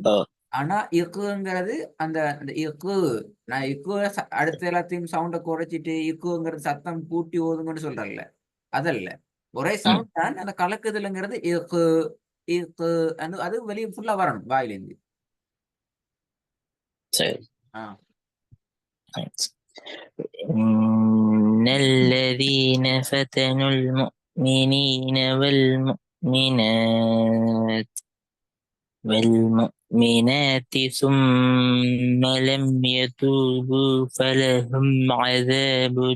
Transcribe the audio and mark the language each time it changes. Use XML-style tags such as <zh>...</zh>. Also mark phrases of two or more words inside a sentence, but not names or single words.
<ta>ஆனா இக்குங்கிறது அந்த அந்த இக்கு, நான் இக்கு அடுத்த எல்லாத்தையும் சவுண்டை குறைச்சிட்டு இக்குங்கிறது சத்தம் கூட்டி ஓதுங்கன்னு சொல்றேன்ல, அதல்ல. ஒரே சவுண்ட் தான். அந்த கலக்குதல்ங்கிறது இக்கு இக்கு அது வெளியே ஃபுல்லா வரணும் வாயிலிருந்து.</ta> <ar>إن الذين فتنوا المؤمنين والمؤمنات ثم لم يتوبوا فلهم عذاب</ar>